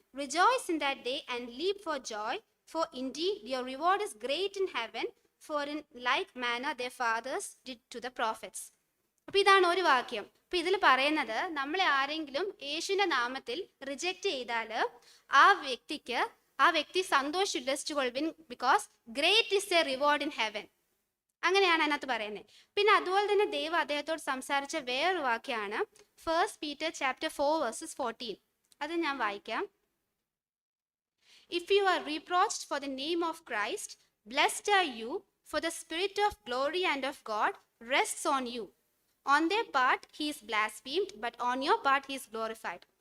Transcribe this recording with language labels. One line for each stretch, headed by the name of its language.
English: Rejoice in that day and leap for joy, for indeed your reward is great in heaven, for in like manner their fathers did to the prophets.
Malayalam: അപ്പൊ ഇതാണ് ഒരു വാക്യം. അപ്പൊ ഇതിൽ പറയുന്നത്, നമ്മളെ ആരെങ്കിലും യേശുവിന്റെ നാമത്തിൽ റിജക്റ്റ് ചെയ്താൽ ആ വ്യക്തി സന്തോഷം ഉല്ലസിച്ചുകൊള്ളുവിൻ,
English: Because great is a reward in heaven.
Malayalam: അങ്ങനെയാണ് അതിനകത്ത് പറയുന്നത്. പിന്നെ അതുപോലെ തന്നെ ദൈവം അദ്ദേഹത്തോട് സംസാരിച്ച വേറൊരു വാക്യമാണ് 1 Peter chapter 4 verses 14. അത് ഞാൻ വായിക്കാം.
English: If you are reproached for the name of Christ, blessed are you, for the spirit of glory and of God rests on you. On their part he is blasphemed, but on your part he is glorified.